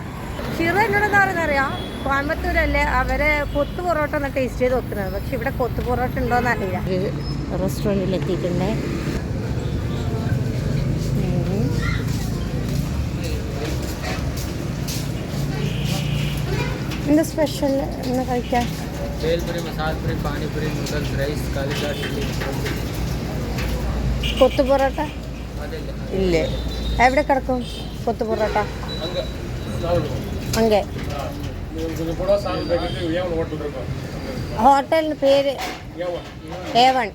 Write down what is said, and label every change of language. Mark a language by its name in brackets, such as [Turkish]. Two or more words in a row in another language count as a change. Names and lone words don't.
[Malayalam] ഷിറ എന്നോട് എന്താ പറയുന്നറിയാം, കോയമ്പത്തൂരല്ലേ അവരെ കൊത്തു പൊറോട്ട ഒന്ന് ടേസ്റ്റ് ചെയ്ത് നോക്കുന്നത്, പക്ഷെ ഇവിടെ കൊത്തു പൊറോട്ട ഉണ്ടോയെന്ന് അറിയില്ല. റെസ്റ്റോറൻറ്റിൽ എത്തിയിട്ടുണ്ട്. എന്താ സ്പെഷ്യൽ എന്ന് കഴിക്കാൻ? [Hindi] भेलपुरी, मसालपुरी, पानीपुरी, नूडल्स, राइस, कालीदार, चिल्ली. [Malayalam] കൊത്തു പൊറോട്ട ഇല്ലേ? എവിടെ കിടക്കും കൊത്തു പൊറോട്ട? അങ്ങേ ഹോട്ടലിന് പേര് A1.